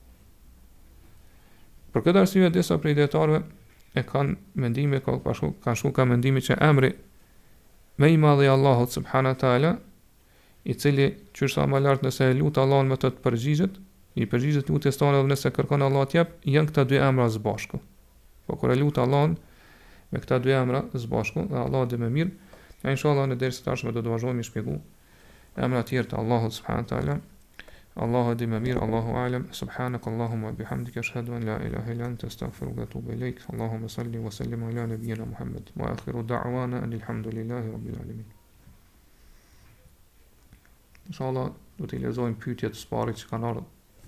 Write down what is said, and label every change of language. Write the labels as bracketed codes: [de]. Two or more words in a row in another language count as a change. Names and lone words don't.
[sq] Për këtë arsye disa prej dietarëve e kanë mendime kanë shku ka mendimi që emri më i madh i Allahut [ar] سبحانه تعالى, [sq] i cili qysh më lart nëse e lut Allahun me të përgjigjet, i përgjigjet lutjes tona dhe nëse kërkon Allah t'jap, janë këta dy emra së bashku. Po kur e lut Allahun me këta dy emra së bashku, dhe Allah dhe më mirë, inshallah në dersën e tashme do të vazhdojmë të shpjegojmë emra të tjerë të Allahut [ar] سبحانه تعالى. [sq] Allahu di më mirë, [ar] الله أعلم. سبحانك اللهم وبحمدك أشهد أن لا إله إلا أنت أستغفرك وأتوب إليك. اللهم صل وسلم على نبينا محمد وآخر دعوانا الحمد لله رب العالمين. [sq] Inshallah do të lexojmë pyetjet e sparit që kanë ardhur.